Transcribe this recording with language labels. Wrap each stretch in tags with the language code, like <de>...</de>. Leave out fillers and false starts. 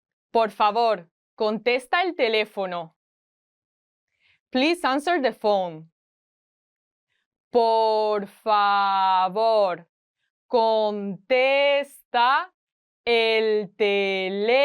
<es>Por favor, contesta el teléfono.</es> <en>Please answer the phone.</en> <es>Por favor, contesta el teléfono.</es>